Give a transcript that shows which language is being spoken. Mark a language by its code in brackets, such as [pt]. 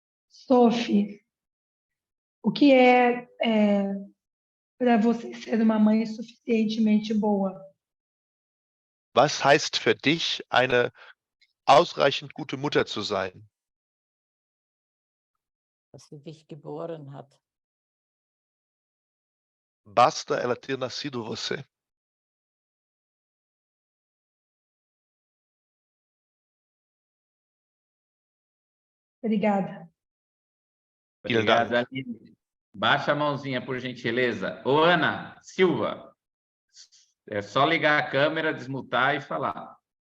[pt] Sophie, o que é para você ser uma mãe suficientemente boa? [de] Was heißt für dich, eine ausreichend gute Mutter zu sein? Dass sie dich geboren hat. [pt] Basta ela ter nascido você. Obrigada. [de] Vielen Dank. [pt] Obrigado, Aline. Baixa a mãozinha, por gentileza. Ô, Ana Silva, é só ligar a câmera, desmutar e falar.